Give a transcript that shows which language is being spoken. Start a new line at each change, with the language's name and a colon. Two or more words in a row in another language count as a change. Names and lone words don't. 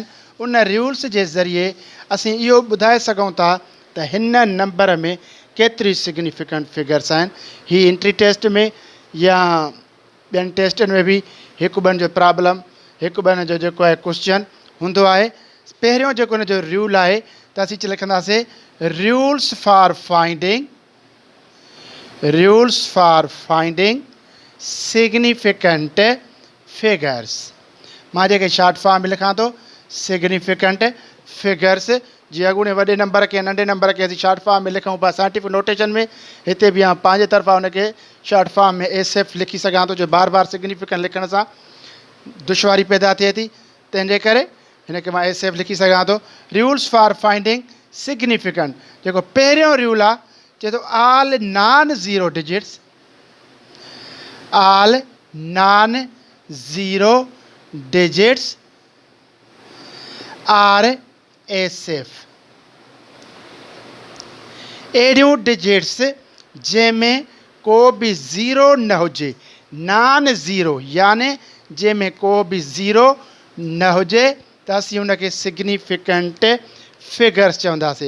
Sindhi: उन रूल्स जे ज़रिए असीं इहो ॿुधाए सघूं था त हिन नंबर में केतिरी
English: significant figures
Sindhi: आहिनि। हीअ
English: entry test
Sindhi: में या ॿियनि टेस्टनि में बि हिकु ॿियनि जो प्रॉब्लम हिकु ॿियनि जो जेको आहे क्वेश्चन हूंदो आहे। पहिरियों जेको हिन जो रूल आहे त असीं लिखंदासीं
English: rules for finding significant figures.
Sindhi: मां जेके
English: short form
Sindhi: में लिखां थो
English: significant figures.
Sindhi: जीअं अॻूणे वॾे नंबर खे नंढे नंबर खे असीं
English: short form
Sindhi: में लिखूं पिया
English: scientific notation
Sindhi: में हिते बि पंहिंजे तरफ़ां हुनखे
English: short form
Sindhi: में SF लिखी सघां थो जो बार बार सिग्निफिकेंट लिखण सां दुश्वारी पैदा थिए थी। तंहिंजे करे हिनखे मां SF लिखी सघां थो।
English: rules for finding significant
Sindhi: जेको पहिरियों रूल आहे चए थो
English: all non zero digits are SF.
Sindhi: अहिड़ियूं डिजिट्स जंहिंमें को बि ज़ीरो न हुजे
English: non zero
Sindhi: याने जंहिंमें को बि ज़ीरो न हुजे त असीं हुनखे
English: significant figures
Sindhi: चवंदासीं।